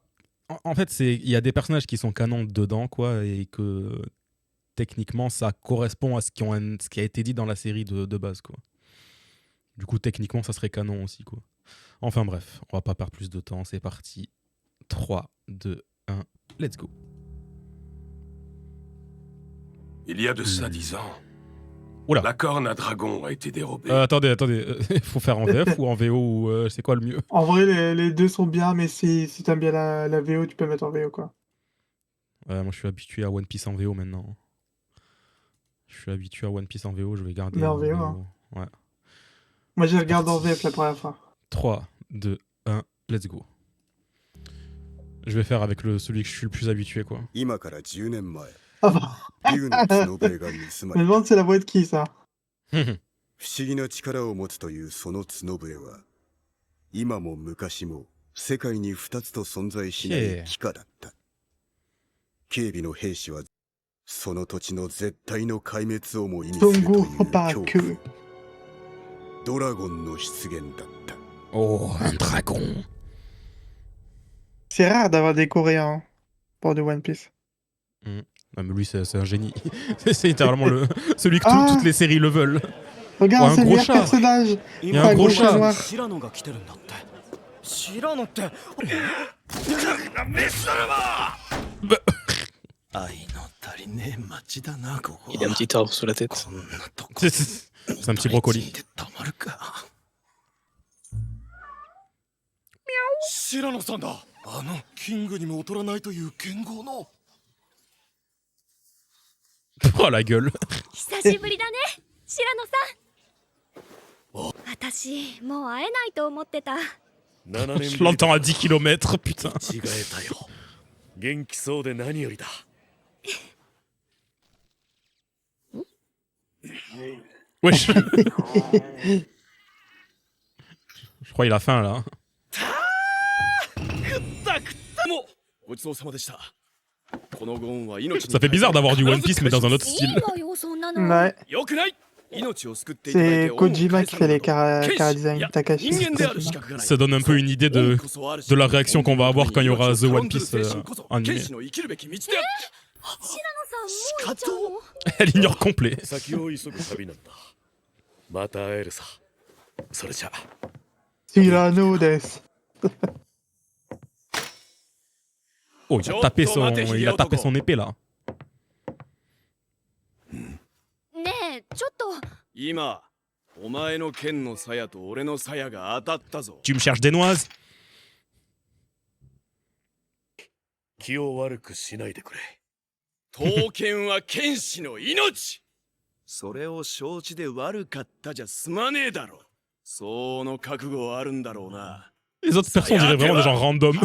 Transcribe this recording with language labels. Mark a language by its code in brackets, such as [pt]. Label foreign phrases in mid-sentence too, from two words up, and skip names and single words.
[fr] En fait, il y a des personnages qui sont canons dedans, quoi, et que techniquement ça correspond à ce qui a été dit dans la série de base, quoi. Du coup, techniquement, ça serait canon aussi, quoi. Enfin bref, on va pas perdre plus de temps, c'est parti. 3, 2, 1, [en] let's go. [fr] Il y a de ça 10 ans, Oula. la corne à dragon a été dérobée. Attendez, faut faire en VF ou en VO ou c'est quoi le mieux? En vrai, les deux sont bien, mais si t'aimes bien la VO, tu peux mettre en VO, quoi. Moi, je suis habitué à One Piece en VO maintenant. Je vais garder Mais en en VO, VO. hein. Ouais. Moi, j'ai C'est regardé en parti. VF la première fois. 3, 2, 1, [en] let's go. [fr] Je vais faire avec celui que je suis le plus habitué, quoi. [ja] 今から10年前、 [fr] Ah bah. [ja] 竜の角笛が盗ま [fr] Je me [ja] れた。 [fr] demande c'est la voix de qui, ça? [ja] 不思議な力を持つというその角笛は、今も昔も世界に2つと存在しない奇貨だった。警備の兵士は、その土地の絶対の壊滅をも意味するという Tongo 恐怖。 Hopaku. ドラゴンの出現だった。 [fr] Oh, un dragon. C'est rare d'avoir des Coréens pour de One Piece. Ah, mais lui, c'est un génie. C'est littéralement celui que Ah. toutes les séries le veulent. Regarde, Oh, un c'est le gros meilleur chat. personnage. Il y a un gros chat. noir. [ja] シラノが来てるんだってシラノって愛の足りねえ町だなここ [fr] Il a un petit arbre sous la tête. [ja] こんなとこ [fr] C'est un petit brocoli. [ja] でたまるかシラノさんだあのキングにも劣らないという剣豪の [fr] Oh la gueule. [ja] 久しぶりだね、白野さん。私、もう会えないと思ってた。 7 [fr] Je l'entends à 10 km, putain. [ja] 違えたよ。元気そうで何よりだ。 [fr] Wesh. Je crois qu'il a faim là. [ja] ごちそうさまでしたこのゴーンは命に [fr] Ça fait bizarre d'avoir du One Piece mais dans un autre [ja] いい [fr] style. [ja] わよ、そんなの。 [fr] Ouais. [ja] よくない命を救っていただい [fr] C'est [ja] て恩を [fr] Kojima [ja] 返 [fr] qui [ja] さ [fr] fait [ja] ぬ [fr] les [ja] こと [fr] cara design. [ja] 人 [fr] Takashi. [ja] 間である資 [fr] Kojima. [ja] 格がない [fr] Ça donne un peu une idée de la réaction qu'on va avoir quand il y aura The One Piece [ja] 剣 [fr] animé. [ja] 士の生きるべき道である白野さん、もう行っちゃうの？ [fr] Elle ignore complet. [ja] 先を急ぐ旅なんだ。また会えるさ。それじゃ。 [fr] Cyrano des. Oh, il a tapé son épée là. [ja] ねえ、ちょっと。今お前の剣の鞘と俺の鞘が当たったぞ [fr] Tu me cherches des noises? [ja] 気を悪くしないでくれ。刀剣は剣士の命それを承知で悪かったじゃ済まねえだろその覚悟はあるんだろうな [fr] Les autres persos, on dirait vraiment des gens random.